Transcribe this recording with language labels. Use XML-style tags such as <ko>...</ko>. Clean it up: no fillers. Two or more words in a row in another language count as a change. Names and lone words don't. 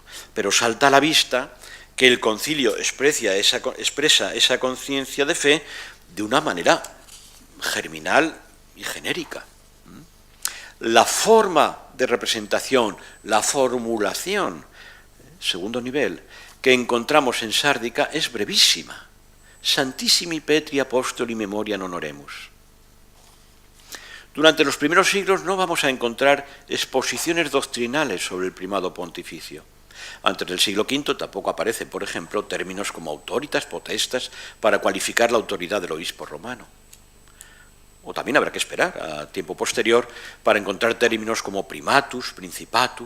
<es>Pero salta a la vista que el concilio expresa esa conciencia de fe de una manera germinal y genérica. La forma de representación, la formulación, segundo nivel, que encontramos en Sárdica es brevísima.</es> <la>Santissimi Petri Apostoli Memoria non oremus.</la> <es>Durante los primeros siglos no vamos a encontrar exposiciones doctrinales sobre el primado pontificio. Antes del siglo V tampoco aparecen, por ejemplo, términos como</es> <la>autoritas potestas</la> <es>para cualificar la autoridad del obispo romano. O también habrá que esperar a tiempo posterior para encontrar términos como</es> <la>primatus, principatus.</la>